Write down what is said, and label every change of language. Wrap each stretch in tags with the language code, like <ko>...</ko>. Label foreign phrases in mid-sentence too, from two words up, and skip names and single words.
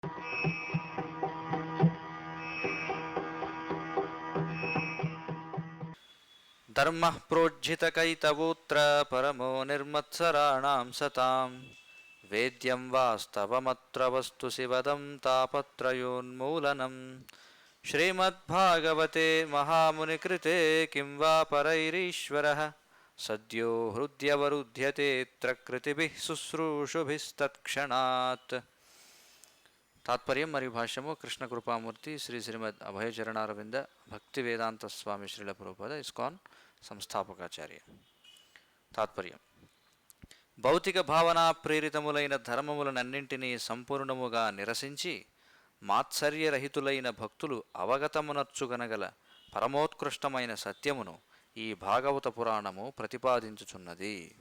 <sa>ధర్మః ప్రోజ్झितकैतवोऽत्र परमो निर्मत्सराणां सतां वेद्यं वास्तवमत्र वस्तु शिवदं तापत्रयोन्मूलनं श्रीमद्भागवते महामुनिकृते किं वा परैरीश्वरः सद्यो हृद्यवरुध्यतेऽत्र कृतिभिः शुश्रूषुभिस्तत्क्षणात्.</sa> <te>తాత్పర్యం మరియు భాష్యము కృష్ణ కృపామూర్తి శ్రీ శ్రీమద్ అభయచరణారవింద భక్తి వేదాంత స్వామి శ్రీల ప్రభుపాద ఇస్కాన్ సంస్థాపకాచార్య. తాత్పర్యం: భౌతిక భావనా ప్రేరితములైన ధర్మములనన్నింటినీ సంపూర్ణముగా నిరసించి మాత్సర్యరహితులైన భక్తులు అవగతమునర్చుగనగల పరమోత్కృష్టమైన సత్యమును ఈ భాగవత పురాణము ప్రతిపాదించుచున్నది.</te>